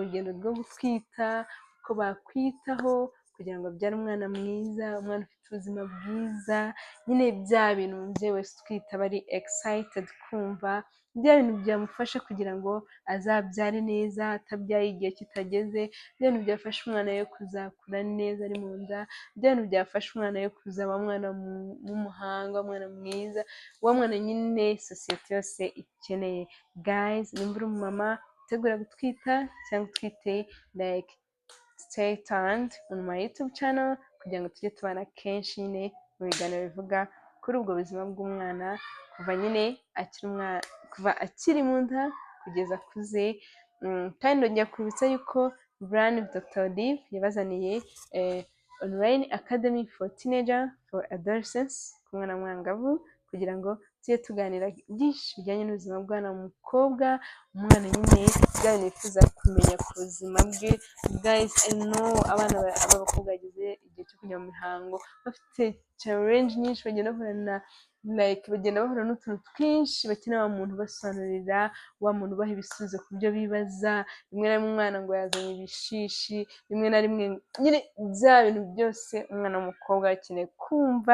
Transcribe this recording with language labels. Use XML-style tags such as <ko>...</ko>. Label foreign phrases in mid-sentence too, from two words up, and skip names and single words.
<rw>rugendo rwo gutwita, uko bakwitaho kugira ngo abyare umwana mwiza, umwana ufite ubuzima bwiza, nyine bya bintu umubyeyi wese utwite aba ari excited kumva, bya bintu byamufasha kugira ngo azabyare neza atabyaye igihe kitageze, bya bintu byafasha umwana we kuzakura neza ari mu nda, bya bintu byafasha umwana we kuzaba umwana w'umuhanga, umwana mwiza, wa mwana nyine sosiyete yose ikeneye. Guys, nimba uri umumama utegura gutwita cyangwa utwite,</rw> <en>like stay tuned on my YouTube channel</en> <rw>kugira ngo tujye tubana kenshi nyine mu biganiro bivuga kuri ubwo buzima bw'umwana kuva nyine kuva akiri mu nda kugeza akuze. Kandi ndongera kwibutsa yuko Run with Dr. Olive yabazaniye</rw> <en>online academy for teenager for adolescents</en> <rw>ku mwana w'umwangavu, kugira ngo tujye tuganira byinshi bijyanye n'ubuzima bw'umwana w'umukobwa, umwana nyine bya bintu bifuza kumenya ku buzima bwe.</rw> <en>Guys, I know</en> <rw>abana b'abakobwa bageze igihe cyo kujya mu mihango bafite challenge nyinshi, bagenda bahura n'utuntu twinshi bakeneye wa muntu ubasobanurira, wa muntu ubaha ibisubizo ku byo bibaza. Rimwe na rimwe umwana ngo yazanye ibishishi, rimwe na rimwe nyine bya bintu byose umwana w'umukobwa akeneye kumva.</rw>